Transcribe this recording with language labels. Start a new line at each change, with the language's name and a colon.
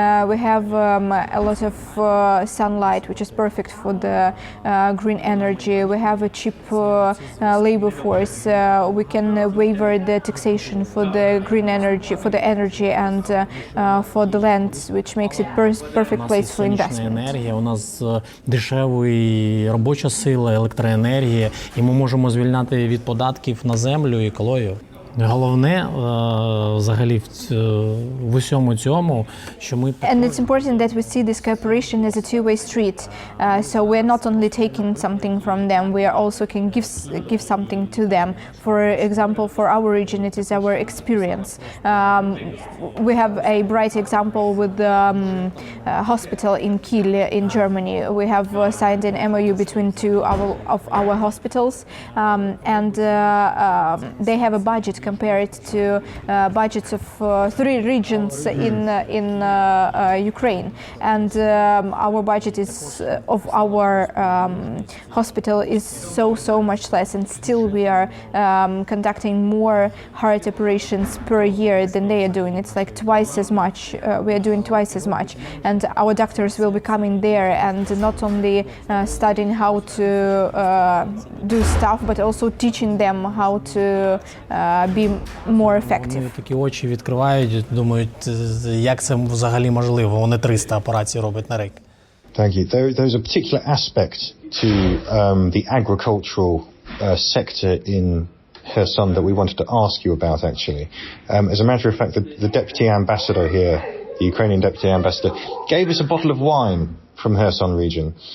English: We have a lot of sunlight, which is perfect for the green energy. We have a cheap labor force. We can waiver the taxation for the green energy, for the energy and for the land, which makes it perfect place for investment.
Ukrainian: Енергія, у нас дешевий робоча сила, електроенергія, і ми можемо звільняти від податків на землю і екологію. Головне взагалі в усьому цьому, що ми
English: And it's important that we see this cooperation as a two-way street. So we're not only taking something from them, we are also can give something to them. For example, for our region, it is our experience. We have a bright example with the hospital in Kiel in Germany. We have signed an MOU between two of our hospitals, and they have a budget compared to budgets of 3 regions in Ukraine, and our budget is of our hospital is so much less, and still we are conducting more heart operations per year than they are doing. It's like twice as much. We are doing twice as much, and our doctors will be coming there and not only studying how to do stuff, but also teaching them how to be more effective.
Ukrainian: Вони такі очі відкривають, думають, як це взагалі можливо. Вони 300 операцій роблять на рік.
English: Thank you. There's a particular aspect to the agricultural sector in Kherson that we wanted to ask you about, actually. As a matter of fact, the deputy ambassador here, the Ukrainian deputy ambassador, gave us a bottle of wine from Kherson region.